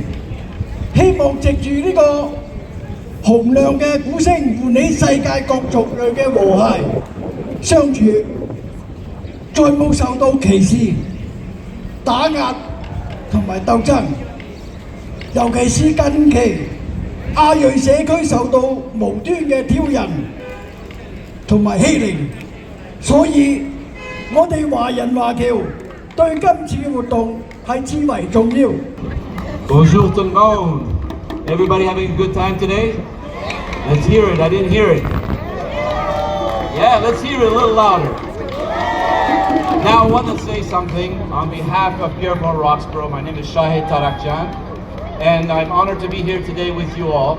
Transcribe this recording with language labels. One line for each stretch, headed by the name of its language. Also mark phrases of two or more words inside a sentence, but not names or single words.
Cantonese: 希望藉住呢個洪亮嘅鼓聲，喚起世界各族類嘅和諧相處，再冇受到歧視、打壓同埋鬥爭。尤其是近期亞裔社區受到無端嘅挑釁同埋欺凌，所以我哋華人華僑對今次嘅活動係至為重要。
French: Bonjour tout le monde.
English: Everybody having a good time today? Let's hear it. I didn't hear it. Yeah, let's hear it a little louder. Now I want to say something on behalf of Pierrepont Roxborough. My name is Shahid Tarakjan, and I'm honored to be here today with you all.